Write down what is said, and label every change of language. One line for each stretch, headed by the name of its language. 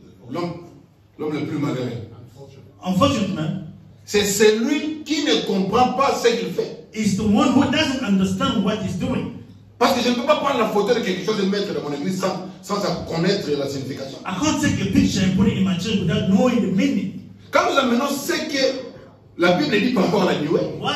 French: l'homme le plus malheureux,
English: unfortunate man
French: c'est celui qui ne comprend pas ce qu'il fait.
English: is the one who doesn't understand what he's doing.
French: Parce que je ne peux pas prendre la photo de quelque chose et mettre dans mon église sans connaître la signification.
English: I can't take a picture and put it in my church without knowing the meaning.
French: Quand nous amenons ce que la Bible dit par rapport à la nuée,